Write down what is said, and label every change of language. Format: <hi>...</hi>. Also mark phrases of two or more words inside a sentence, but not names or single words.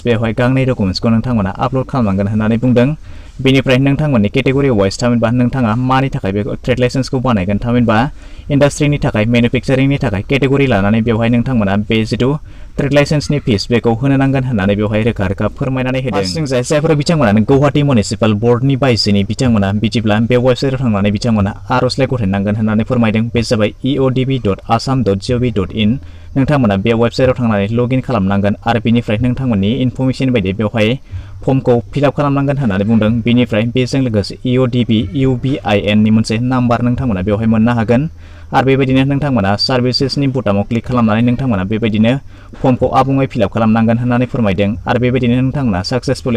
<brx>बेवहाय गांनै डकुमेन्टसखौ नोंथांमोना आपल'ड खालामनांगोन होननानै बुंदों बेनिफ्राय नोंथांमोननि केटेगरि वाइज थामहिनबा नोंथाङा मानि थाखाय बे ट्रेड लाइसेन्सखौ बानायगोन थामहिनबा इन्डास्ट्रिनि थाखाय मेनुफेक्चारिंनि थाखाय केटेगरि लानानै बेवहाय नोंथांमोना बे जिथु ट्रेड लाइसेन्सनि फिस बेखौ होनो नांगोन होननानै बेवहाय रोखा फोरमायनानै होदों जायफोर बिथांमोना गुवाहाटी म्युनिसिपाल बर्डनि बायजोनि बिथांमोना बिदिब्ला बे वेबसाइटआव थांनानै बिथांमोना आर'जलाइ गथायनांगोन होननानै फोरमायदों बे जाबाय eodb.assam.gov.in नोंथांमोना बे वेबसाइटआव थांनानै लगइन खालामनांगोन आरो बेनिफ्राय नोंथांमोननि इनफरमेशन बायदि बेवहाय फर्मखौ फिलआप खालामनांगोन होननानै बुंदों बेनिफ्राय बेजों लोगोसे eodb ubin नि मोनसे नाम्बार नोंथांमोना बेवहाय मोननो हागोन आरो बेबायदिनो नोंथांमोना सार्भिसेसनि बुटामाव क्लिक खालामनानै नोंथांमोना बेबायदिनो फर्मखौ आबुङै फिलआप खालामनांगोन होननानै फोरमायदों आरो बेबायदिनो नोंथांमोना साक्सेसफुली</brx>